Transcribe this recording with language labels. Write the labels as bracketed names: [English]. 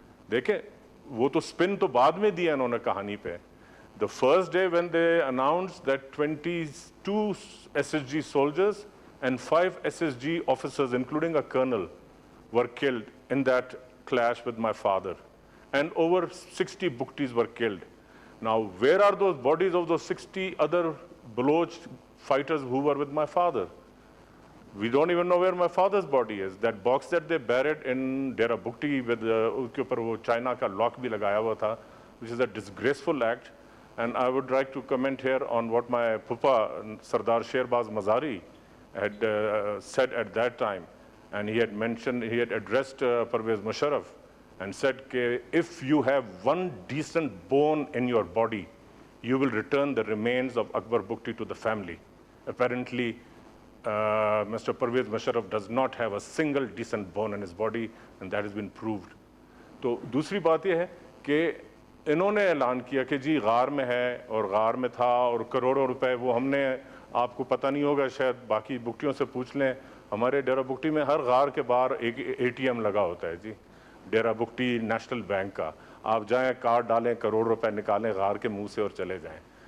[Urdu] دیکھیں وہ تو spin تو بعد میں دیا انہوں نے کہانی پہ. [English] The first day when they announced that 22 SSG soldiers and 5 SSG officers, including a colonel, were killed in that clash with my father, and over 60 Bugtis were killed. Now, where are those bodies of those 60 other Baloch fighters who were with my father? We don't even know where my father's body is. That box that they buried in Dera Bukti with [Urdu] uske upar wo China ka lock bhi lagaya hua tha, [English] which is a disgraceful act. And I would like to comment here on what my Pupa, Sardar Sherbaz Mazari, had said at that time. And he had mentioned, he had addressed Parvez Musharraf and said, if you have one decent bone in your body, you will return the remains of Akbar Bukti to the family. Apparently, Mr. Parvez Musharraf does not have a single decent bone in his body, and that has been proved. [Urdu] تو دوسری بات یہ ہے کہ انہوں نے اعلان کیا کہ جی غار میں ہے اور غار میں تھا اور کروڑوں روپے, وہ ہم نے, آپ کو پتہ نہیں ہوگا شاید, باقی بکٹیوں سے پوچھ لیں. ہمارے ڈیرا بکٹی میں ہر غار کے باہر ایک ATM لگا ہوتا ہے. جی ڈیرا بکٹی نیشنل بینک کا, آپ جائیں کارڈ ڈالیں, کروڑ روپے نکالیں غار کے منہ سے اور چلے جائیں.